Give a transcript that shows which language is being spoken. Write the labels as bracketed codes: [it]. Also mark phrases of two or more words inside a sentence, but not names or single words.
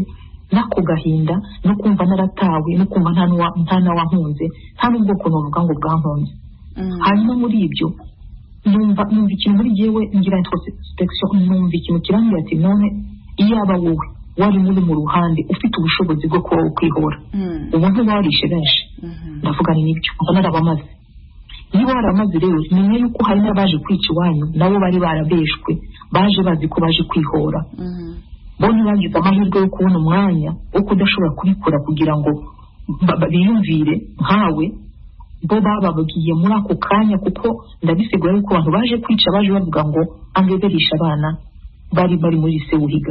[rn] nako gahinda no kumva naratawe no kumva nta wankunze nta n'ubwoko novuga ngo bwankunze hanyuma muri ibyo numva ikintu muri jewe ngira introspection numva ikintu kirambwira ati none iyaba wowe wari muri mu ruhande ufite ubushobozi bwo kuba kwihora ubu ntiwarishe benshi ndavuga ni nibyo narabamaze niba waramaze rero menye yuko hari n'abaje kwica iwanyu nabo bari barabeshwe baje bazi ko baje kwihora bone bagize amahirwe yo kubona umwanya wo kudashobora kubikora kugira ngo biyumvire nkawe bo babagiye muri ako kanya kuko ndabisigura yuko abantu baje kwica baje bavuga ngo angeberisha abana bari muri Sewuhiga